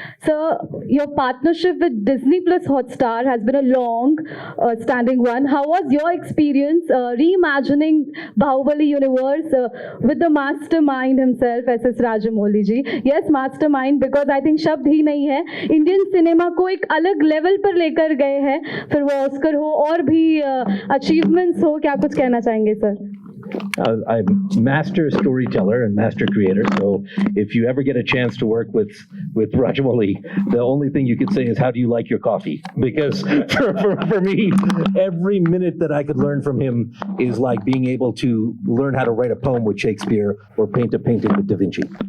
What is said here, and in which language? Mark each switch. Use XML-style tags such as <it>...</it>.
<en>So, your partnership with Disney Plus Hotstar has been a long standing one. How was your experience reimagining Baahubali universe with the mastermind himself, S.S. Rajamouli ji? Yes, mastermind, because I think</en> <hi>शब्द ही नहीं है. Indian cinema को एक अलग level पर लेकर गए हैं. फिर वो ऑस्कर हो और भी achievements हो, क्या कुछ कहना चाहेंगे sir?</hi> <en>I'm master storyteller and master creator. So if you ever get a chance to work with Rajamouli, the only thing you could say is, how do you like your coffee? Because for me, every minute that I could learn from him is like being able to learn how to write a poem with Shakespeare or paint a painting with Da Vinci.</en>